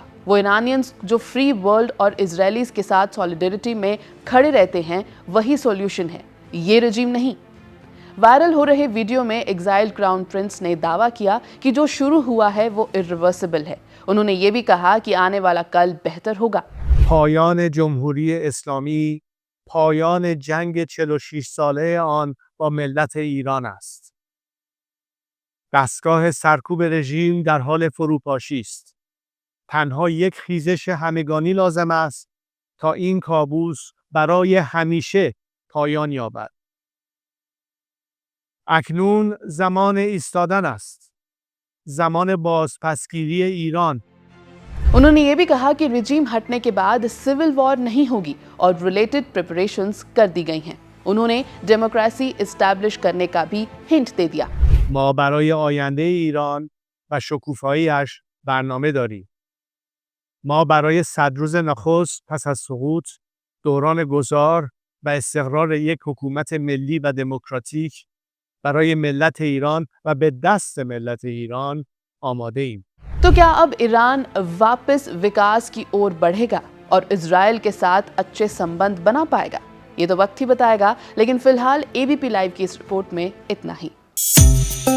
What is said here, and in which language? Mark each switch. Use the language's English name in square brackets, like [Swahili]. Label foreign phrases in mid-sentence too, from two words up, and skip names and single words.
[Hindi] वो ईरानियंस जो [English] free world [Hindi] और इजरायलीज के साथ सॉलिडेरिटी में खड़े रहते हैं, वही सॉल्यूशन है, ये रिजीम नहीं। वायरल हो रहे वीडियो में [English] exiled crown prince [Hindi] ने दावा किया कि जो शुरू हुआ है वो इरिवर्सिबल है। उन्होंने ये भी कहा कि आने वाला कल बेहतर होगा। [Persian] پایان جمهوری اسلامی پایان جنگ 46 ساله آن با ملت ایران است. دستگاه سرکوب رژیم در حال فروپاشی است. تنها یک خیزش همگانی لازم است تا این کابوس برای همیشه پایان یابد. اکنون زمان ایستادن است. زمان بازپسگیری ایران. [Hindi] उन्होंने ये भी कहा कि रिजीम हटने के बाद [English] civil war [Hindi] नहीं होगी और [English] related preparations [Hindi] कर दी गई हैं। उन्होंने [English] democracy establish [Hindi] करने का भी हिंट दे दिया। [Persian] ما برای آینده ایران و شکوفایی‌اش برنامه داریم. ما برای 100 روز نخست پس از سقوط، دوران گذار و استقرار یک حکومت ملی و دموکراتیک برای ملت ایران و به دست ملت ایران آماده ایم. [Hindi] तो क्या अब ईरान वापस विकास की ओर बढ़ेगा और इजराइल के साथ अच्छे संबंध बना पाएगा? ये तो वक्त ही बताएगा, लेकिन फिलहाल एबीपी लाइव की इस रिपोर्ट में इतना ही।